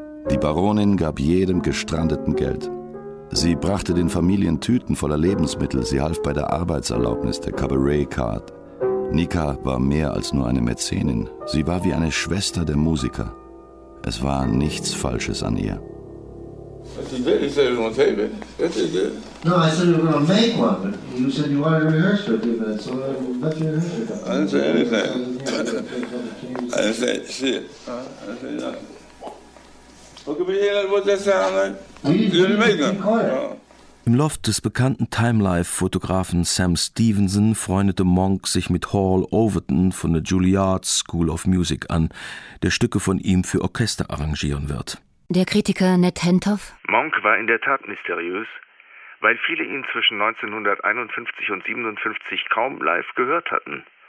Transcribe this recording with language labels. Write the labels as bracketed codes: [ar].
[de] Die Baronin gab jedem Gestrandeten Geld. Sie brachte den Familien Tüten voller Lebensmittel, sie half bei der Arbeitserlaubnis der Cabaret Card. Nika war mehr als nur eine Mäzenin, sie war wie eine Schwester der Musiker. Es war nichts Falsches an ihr. [en] No, I said you were gonna make one, but you said you wanted to rehearse with me, so I bet you didn't. I didn't say anything. I didn't say shit. I didn't say nothing. Look at me here, what that sound like? You didn't make them. [de] Im Loft des bekannten Timelife-Fotografen Sam Stevenson freundete Monk sich mit Hall Overton von der Juilliard School of Music an, der Stücke von ihm für Orchester arrangieren wird. Der Kritiker Ned Hentoff. Monk war in der Tat mysteriös, weil viele ihn zwischen 1951 und 1957 kaum live gehört hatten.